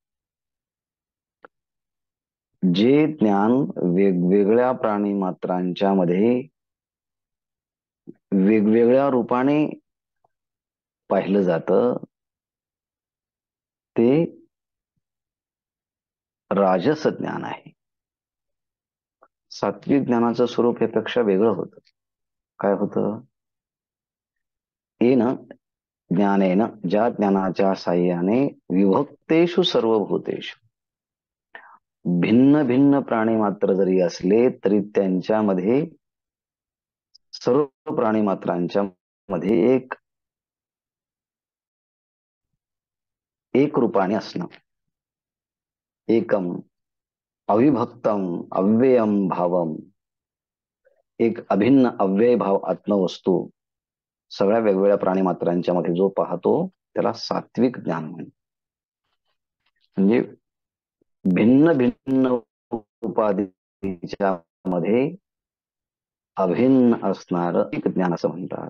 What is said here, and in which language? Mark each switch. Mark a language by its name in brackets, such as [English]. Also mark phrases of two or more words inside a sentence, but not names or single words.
[Marathi] जे ज्ञान वेगवेगळ्या प्राणी मात्रांच्या मध्ये वेगवेगळ्या रूपाने पाहिलं जातं ते राजस ज्ञान आहे. सात्विक ज्ञानाचं स्वरूप यापेक्षा वेगळं होतं. काय होतं? [Sanskrit] येन ज्ञानेन. [Marathi] ज्या ज्ञानाच्या साह्याने [Sanskrit] विभक्तेषु सर्वभूतेषु. [Marathi] भिन्न भिन्न प्राणी मात्र जरी असले तरी त्यांच्यामध्ये, सर्व प्राणी मात्रांच्या मध्ये एक रूपाने असणं. [Sanskrit] एकम अविभक्तम अव्ययम भावम. [Marathi] एक अभिन्न अव्यय भाव आत्मवस्तू सगळ्या वेगवेगळ्या प्राणी मात्रांच्या मध्ये जो पाहतो त्याला सात्विक ज्ञान म्हणतात. म्हणजे भिन्न भिन्न उपाधीच्या मध्ये अभिन्न असणार एक ज्ञान असं म्हणतात.